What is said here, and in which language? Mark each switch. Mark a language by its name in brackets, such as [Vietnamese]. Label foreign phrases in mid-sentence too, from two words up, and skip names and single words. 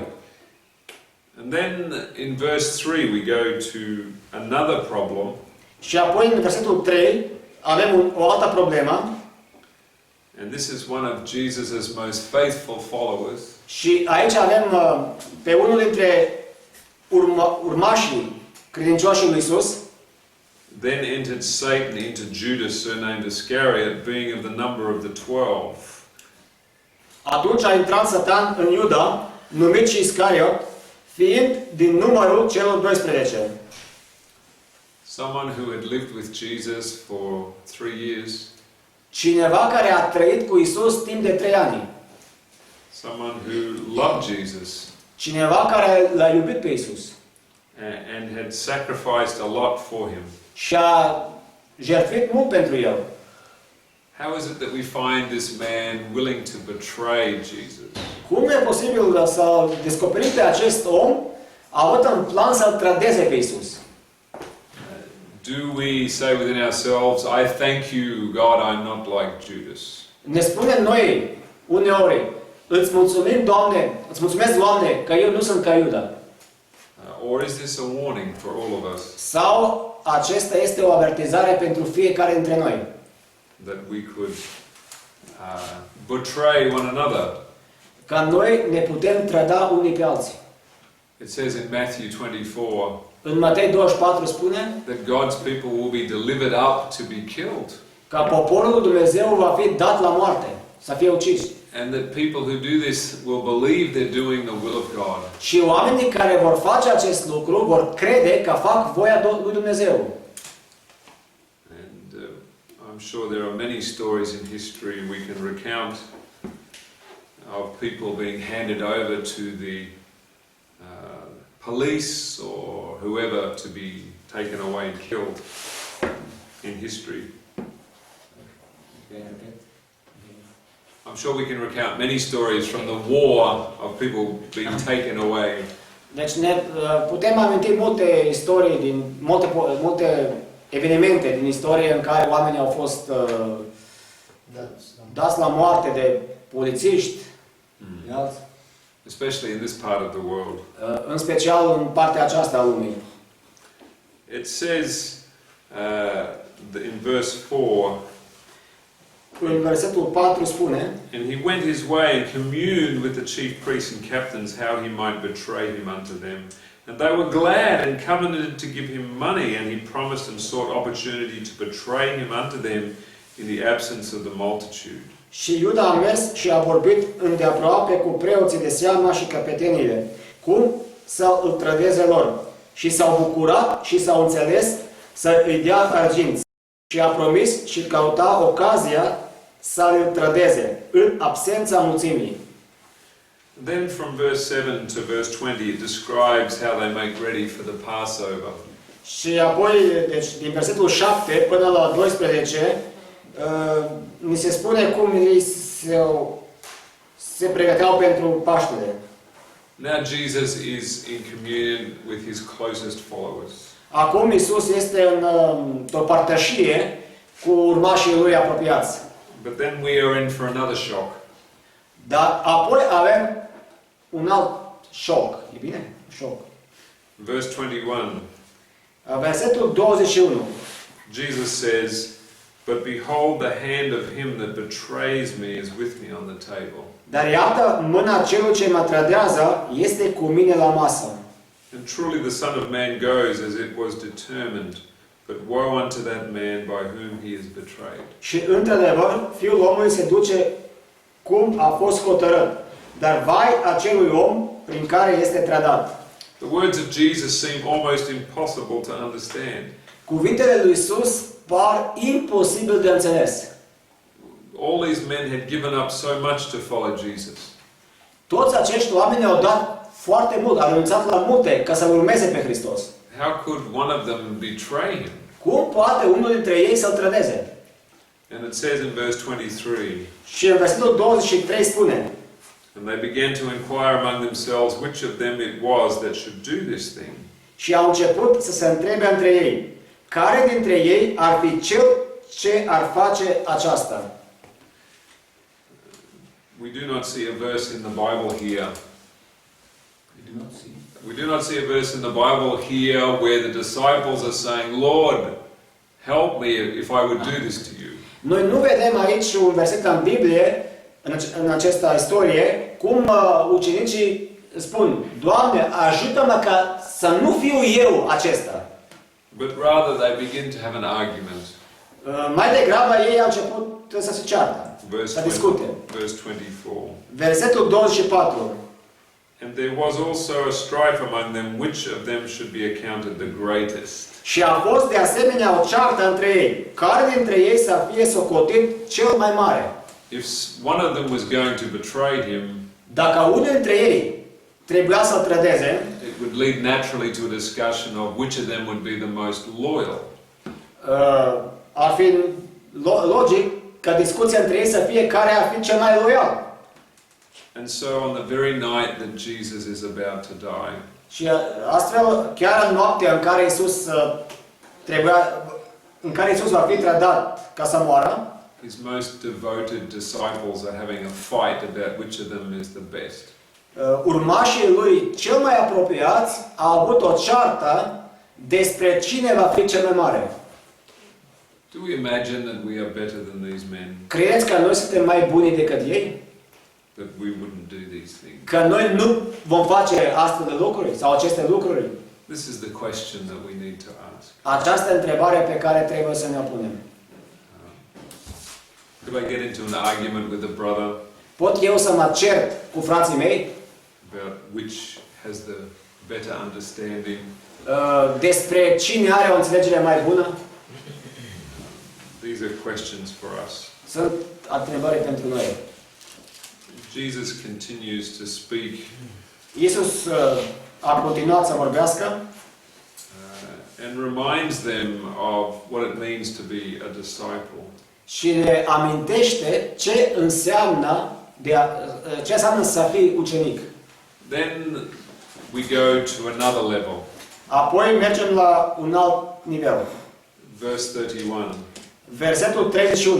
[English] And then in verse 3 we go to another problem. [Romanian] Și apoi în versetul 3 avem o altă problemă. [English] And this is one of Jesus' most faithful followers. [Romanian] Și aici avem pe unul dintre urmașii credincioșii lui Isus. [English] Then entered Satan into Judas, surnamed Iscariot, being of the number of the 12. [Romanian] Atunci a intrat Satan în Iuda, numit și Iscariot, fiind din numărul celor 12. [English] Someone who had lived with Jesus for 3 years. [Romanian] Cineva care a trăit cu Isus timp de 3 ani. [English] Someone who loved Jesus. [Romanian] Cineva care l-a iubit pe Isus. [English] And had sacrificed a lot for him. [Romanian] Și a jertfit mult pentru el. [English] How is it that we find this man willing to betray Jesus? [Romanian] Cum e posibil să descoperim pe acest om având în plan să-L trădeze pe Iisus? [English] Do we say within ourselves, I thank you, God, I'm not like Judas? [Romanian] Ne spunem noi uneori, îți mulțumim, Doamne, îți mulțumesc, Doamne, că eu nu sunt ca Iuda. [English] Or is this a warning for all of us? [Romanian] Sau acesta este o avertizare pentru fiecare dintre noi. [English] That we could betray one another. [Romanian] Ca noi ne putem trăda unii pe alții. [English] It says in Matthew 24 [Romanian] În Matei 24 spune [English] that God's people will be delivered up to be killed. [Romanian] că poporul lui Dumnezeu va fi dat la moarte, să fie ucis. [English] And that people who do this will believe they're doing the will of God. [Romanian] Și oamenii care vor face acest lucru vor crede că fac voia lui Dumnezeu. [English] And I'm sure there are many stories in history we can recount of people being handed over to the police or whoever to be taken away and killed in history. I'm sure we can recount many stories from the war of people being taken away. [Romanian] Deci ne putem aminti multe istorii din multe evenimente din istorie în care oamenii au fost dați la moarte de polițiști. [English] Especially in this part of the world. [Romanian] În special în partea aceasta a lumii. [English] It says in verse 4, [Romanian] în versetul 4 spune, [English] and he went his way and communed with the chief priests and captains how he might betray him unto them. And they were glad and covenanted to give him money, and he promised and sought opportunity to betray him unto them in the absence of the multitude. [Romanian] Și Iuda a mers și a vorbit îndeaproape cu preoții de seama și căpetenile, cum să îl trădeze lor. Și s-au bucurat și s-au înțeles să îi dea arginți. Și a promis și căuta ocazia să îl trădeze, în absența mulțimii. [English] Then from verse 7 to verse 20 it describes how they make ready for the Passover. [Romanian] Și apoi, deci, din versetul 7 până la 12, ni se spune cum ei se pregăteau pentru Paștele. [English] Now Jesus is in communion with his closest followers. [Romanian] Acum Iisus este într-o părtășie cu urmașii lui apropiați. [English] But then we are in for another shock. [Romanian] Dar apoi avem un alt șoc. E bine? Șoc. [English] Verse 21. [Romanian] Versetul 21. [English] Jesus says, "But behold, the hand of him that betrays me is with me on the table." [Romanian] Dar iată, mâna celui ce mă trădează este cu mine la masă. [English] And truly the Son of Man goes as it was determined, but woe unto that man by whom he is betrayed. [Romanian] Și într-adevăr, Fiul omului se duce cum a fost hotărât, dar vai acelui om prin care este trădat. [English] The words of Jesus seem almost impossible to understand. [Romanian] Cuvintele lui Iisus par imposibil de înțeles. [English] All these men had given up so much to follow Jesus. [Romanian] Toți acești oameni au dat foarte mult, au renunțat la multe ca să-L urmeze pe Hristos. [English] How could one of them betray him? [Romanian] Cum poate unul dintre ei să-L trădeze? [English] And it says in verse 23, [Romanian] Și în versetul 23 spune, [English] and they began to inquire among themselves which of them it was that should do this thing. [Romanian] și au început să se întrebe între ei, care dintre ei ar fi cel ce ar face aceasta? [English] We do not see a verse in the Bible here. We do not see a verse in the Bible here where the disciples are saying, Lord, help me if I would do this to you. [Romanian] Noi nu vedem aici un verset în Biblie, în această istorie, cum ucenicii spun, Doamne, ajută-mă ca să nu fiu eu acesta. [English] But rather they begin to have an argument. [Romanian] Mai degrabă ei au început să se ceartă, să discute. [English] Verse 24. [Romanian] Versetul 24. [English] And there was also a strife among them which of them should be accounted the greatest. [Romanian] Și a fost de asemenea o ceartă între ei, care dintre ei să fie socotit cel mai mare. [English] If one of them was going to betray him, [Romanian] dacă unul dintre ei trebuia să-l trădeze, [English] it would lead naturally to a discussion of which of them would be the most loyal. [Romanian] Ar fi logic ca discuția între ei să fie care ar fi cel mai loial. [English] And so on the very night that Jesus is about to die, [Romanian] Și astfel, chiar în noaptea în care Iisus va fi trădat ca să moară, [English] his most devoted disciples are having a fight about which of them is the best. [Romanian] Urmașii lui cel mai apropiați au avut o ceartă despre cine va fi cel mai mare. [English] Do we imagine that we are better than these men? [Romanian] Credeți că noi suntem mai buni decât ei? [English] That we wouldn't do these things? [Romanian] Că noi nu vom face astfel de lucruri sau aceste lucruri? [English] This is the question that we need to ask. [Romanian] Această întrebare pe care trebuie să ne punem. [English] Could I get into an argument with a brother [Romanian] Pot eu să mă cert cu frații mei [English] about which has the better understanding? [Romanian] despre cine are o înțelegere mai bună? [English] These are questions for us. [Romanian] Sunt întrebări pentru noi. [English] Jesus continues to speak [Romanian] Iisus a continuat să vorbească [English] and reminds them of what it means to be a disciple. [Romanian] și le amintește ce înseamnă să fii ucenic. [English] Then we go to another level. [Romanian] Apoi mergem la un alt nivel. [English] Verse 31. [Romanian] Versetul 31.